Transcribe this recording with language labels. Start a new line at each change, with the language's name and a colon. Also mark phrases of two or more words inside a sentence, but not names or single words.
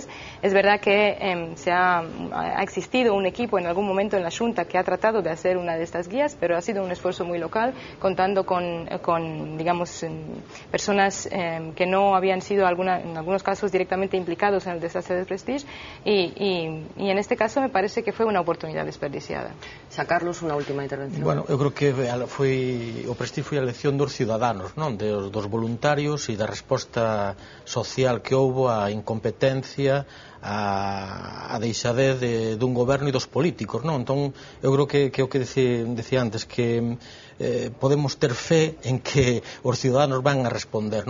Spanish: Es verdad que ha existido un equipo en algún momento en la Junta que ha tratado de hacer una de estas guías, pero ha sido un esfuerzo muy local, contando con digamos, personas que no habían sido en algunos casos directamente implicados en el desastre del Prestige, y en este caso me parece que fue una oportunidad desperdiciada.
Galician: Xa Carlos, unha última intervención. Bueno, eu creo que o Prestige foi a elección dos ciudadanos, non? Dos voluntarios e da resposta social que houbo á incompetencia, a deixadez dun goberno e dos políticos, non? Entón, eu creo que o que decía antes, que podemos ter fe en que os ciudadanos van a responder, non?